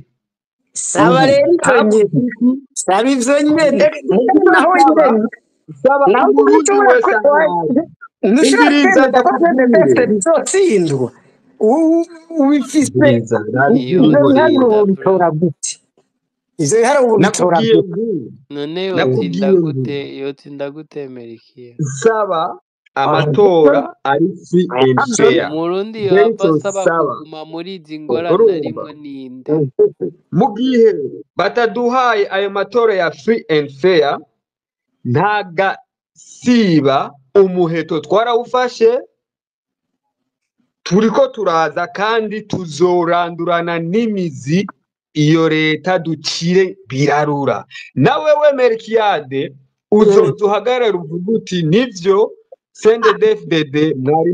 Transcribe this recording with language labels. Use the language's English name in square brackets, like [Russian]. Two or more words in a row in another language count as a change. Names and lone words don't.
[Rundi] saba rero saba ivyo nyene naho nyene naho nushaka nzotsindwa ubifise izo biharuro bitora gute none yotsinda gute Melchiade saba amatora ari [English] free and fair [Rundi] Murundi yabasaba kuguma muri izi ngorane arimo ninde mu gihe bataduhaye ayo matora ya [English] free and fair [Rundi] ntagasiba umuheto twarawufashe turiko turaza kandi tuzorandurana n'imizi iyo leta ducire birarura nawe we Melchiade uzoduhagarara uvuga uti nivyo CNDD-FDD mwari